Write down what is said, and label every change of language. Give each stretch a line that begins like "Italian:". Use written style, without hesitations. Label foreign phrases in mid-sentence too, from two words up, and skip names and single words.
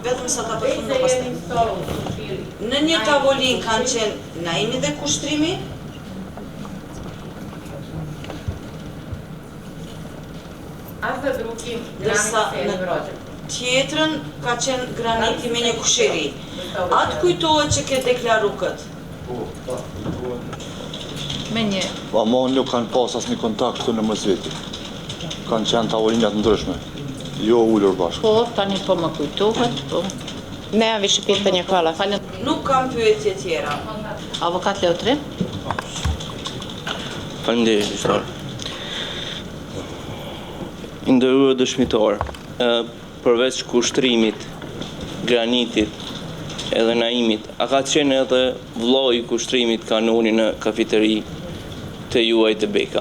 Albanian: Vetëm sa ta përfundon pastaj. Në një tavolinë kanë qenë Naimi dhe kushtrimi, dërsa në tjetrën ka qenë Graniti me një kusheri. Atë kujtohet që ke deklaru këtë? Me një Ama nuk kanë pas asnjë kontakt këtu në Mosveti. Kanë qenë tavolinat ndryshme, jo ullur bashkë. po, tani po më kujtohet, po.
Serbian: Nemam više pitanja, hvala.
Albanian: Falem. Nuk kam pyetje tjera. Avokat Leotri? Faleminderit, gjyqtar. I nderuar dëshmitar, përveç kushtrimit, Granitit edhe Naimit, a ka qenë edhe vllai i kushtrimit Kanoni në kafeteri të juaj të Beka?